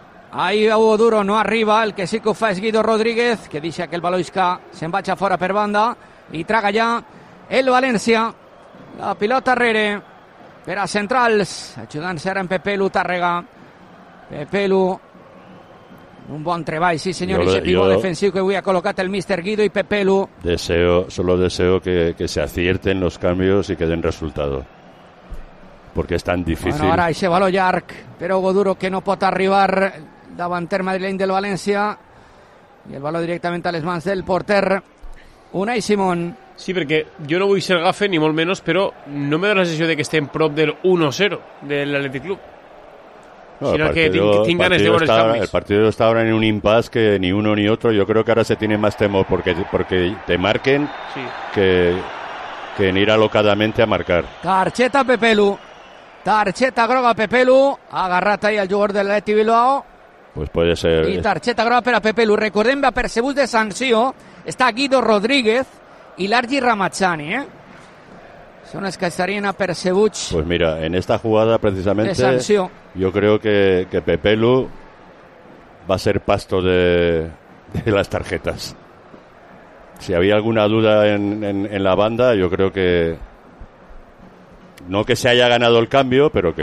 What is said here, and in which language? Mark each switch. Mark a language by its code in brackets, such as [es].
[ca] Ahí a Hugo Duro no arriba, el que sí que ho fa és Guido Rodríguez, que deixa que el Baloisca se'n vaig a fora per banda, i traga ja el València, la pilota darrere, per a centrals, ajudant-se ara en Pepelu, Tàrrega, Pepelu, un bon treball, sí senyor, i pivot defensiu que avui ha col·locat el míster Guido i Pepelu. [es] Deseo, solo deseo que se acierten los cambios y que den resultado. Porque es tan difícil. [ca] Bueno, ara aixeva lo llarg, però Hugo Duro que no pot arribar davanter madrileny del València. I el baló directament a les mans del porter Unai Simón. Sí, perquè jo no vull ser gafe ni molt menys, però no me dona la sensació de que estem prop del 1-0 de l'Atlètic Club. No, sinó que tinc ganes de veure els canvis. El partit està ara en un impàs que [es] ni uno ni otro. [ca] Jo crec que ara [es] se tiene más temor porque te marquen, sí. que en ir alocadamente a marcar. [ca] Tarjeta Pepelu. Tarjeta groga Pepelu, agarrat ahí al jugador de l'Atleti Bilbao. [es] Pues puede ser. [ca] I tarjeta groga per a Pepelu. Recordem, va percebut de sanció, està Guido Rodríguez i l'Argi Ramazzani, Són els que estarien apercebuts. [es] Pues mira, en esta jugada precisamente yo creo que Pepelu va a ser pasto de las tarjetas. Si había alguna duda en la banda, yo creo que no que se haya ganado el cambio, pero que